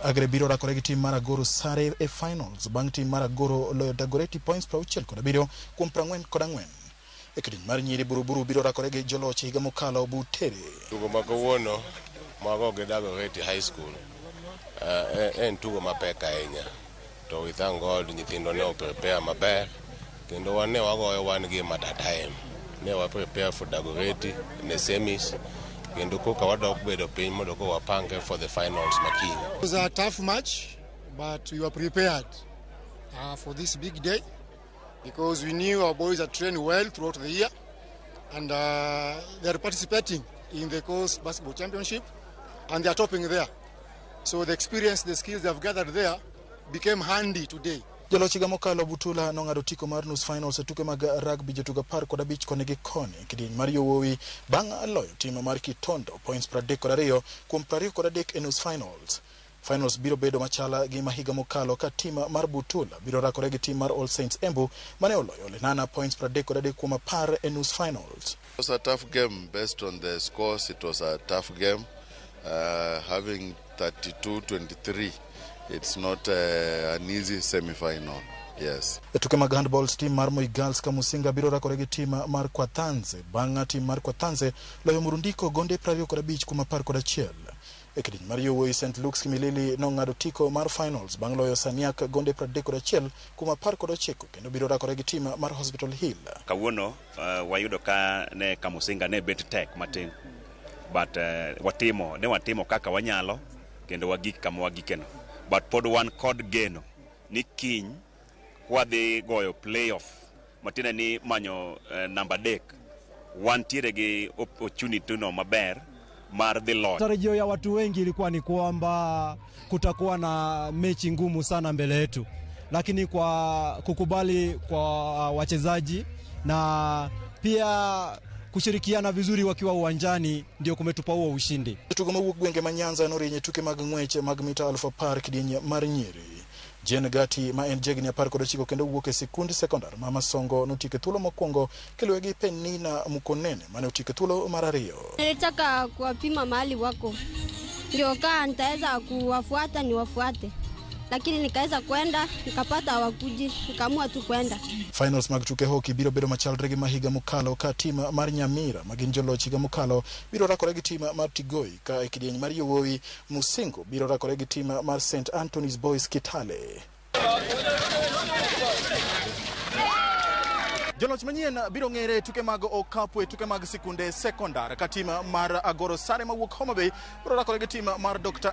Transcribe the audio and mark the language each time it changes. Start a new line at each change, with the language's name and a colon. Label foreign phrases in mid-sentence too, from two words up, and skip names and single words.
Luo (Kenya and Tanzania): Agre biro rakore gi tim mar Agoro sare e finals bang' tim mar Agoro loyo Dagoretti points 67 kuom 44. E kidienje mar nyiri Buruburu biro rakore gi joloch higa mokalo Butere. Tugo mag kawuono mago gi Dagoretti High School. En tugo mapek ahinya to
English: we thank God
Luo (Kenya and Tanzania): nyithindo ne prepare maber kendo wan ne wagoyo
English: one game at a time.
Luo (Kenya and Tanzania): Ne wa
English: prepare for Dagoretti in the semis
Luo (Kenya and Tanzania): kendo koka wadok bedo piny mondo ko wapange
English: for the finals
Luo (Kenya and Tanzania): makiny.
English: It was a tough match but we were prepared for this big day because we knew our boys are trained well throughout the year and they are participating in the Coast Basketball Championship and they are topping there. So the experience, the skills they have gathered there became handy today.
Luo (Kenya and Tanzania): Joloch higa mokalo Butula nong'ado tiko mar nus finals e tuke mag rugby jotugo 15 koni gi koni kidieny mar yowuowi bang' loyo tim mar Kitondo points 32 kuom 23 e nus finals. Finals biro bedo machala gi mahiga mokalo ka tim mar Butula biro rakore gi tim mar All Saints Embu mane oloyo Lenana points 33 kuom 10 e nus finals.
English: It was a tough game based on the scores. It was a tough game. Having 32-23, it's not an easy semi-final. Yes.
Luo (Kenya and Tanzania): E tuke mag handball team mar Moi Girls Kamusinga biro rakore gi team mar Kwatanze bang' team mar Kwatanze loyo Murundiko gonde 25 kuom 11. E kidieny mar yowuoyi St Luke's Kimilili nong'ado tiko mar finals bang' loyo Saniak gonde 31 kuom 19 kendo biro rakore gi tim mar Hospital Hill. Kawuono wayudo ka ne Kamusinga ne bet tek matin, but watimo kaka wanyalo kendo wagik kama wagikeno, but pod wan kod geno ni kiny wadhi goyo playoff matina ni manyo namba 3 wantiere gi opportunity no maber mar
English: the Lord.
Swahili: Tarajio ya watu wengi ilikuwa ni kwamba kutakuwa na mechi ngumu sana mbele yetu, lakini kwa kukubali kwa wachezaji na pia kushirikiana vizuri wakiwa uwanjani ndio kumetupa huo ushindi.
Luo (Kenya and Tanzania): Tugo mawuok gwenge ma Nyanza norinye tuke mag ng'wech mag mita 1000 kidieny mar Nyeri. Jen Gati ma en jegni 19 kendo wuok e sikund sekondar ma Masongo notike thuolo mokwongo kiluwe gi Penina Mukonene mane otike thuolo mar 2.
Swahili: Nilitaka kuwapima mahali wako ndio kaa nitaweza kuwafuata niwafuate, lakini nikaweza kwenda nikapata hawakuji, nikaamua tu kwenda.
Luo (Kenya and Tanzania): Finals mag tuke hockey biro bedo machalre gi mahiga mokalo ka tim mar Nyamira magin joloch higa mokalo biro rakore gi tim mar Tigoi ka e kidieny mar yowuoyi Musingo biro rakore gi tim mar St Anthony's Boys Kitale. Joloch manyien biro ng'ere tuke mag okapu e tuke mag sikunde sekondar ka tim mar Agoro Sare mawuok Homa Bay biro rakore gi tim mar Dr.